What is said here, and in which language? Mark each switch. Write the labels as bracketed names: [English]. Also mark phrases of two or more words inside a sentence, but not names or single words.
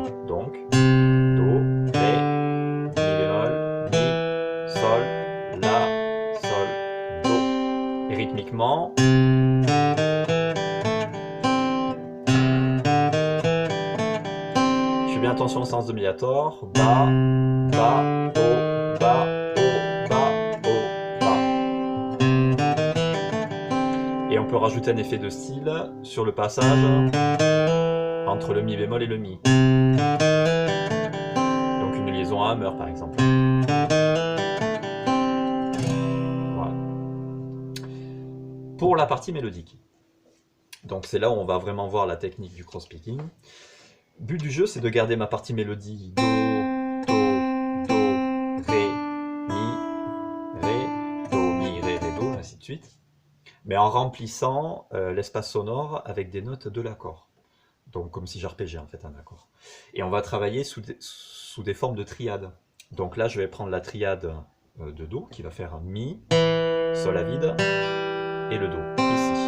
[French] Donc Do, Ré, Mi bémol, Mi, Sol, La, Sol, Do. Et rythmiquement, je fais bien attention au sens de médiator, Ba, Ba, O, Ba, O, Ba, O, Ba. Et on peut rajouter un effet de style sur le passage entre le Mi bémol et le Mi. Donc une liaison à hammer par exemple. Voilà. Pour la partie mélodique. Donc c'est là où on va vraiment voir la technique du cross-picking. Le but du jeu, c'est de garder ma partie mélodie Do, Do, Do, Ré, Mi, Ré, Do, Mi, Ré, Ré, Do, ainsi de suite. Mais en remplissant l'espace sonore avec des notes de l'accord. Donc comme si j'arpégeais en fait un accord. Et on va travailler sous des formes de triades. Donc là, je vais prendre la triade de Do, qui va faire Mi, Sol à vide, et le Do, ici.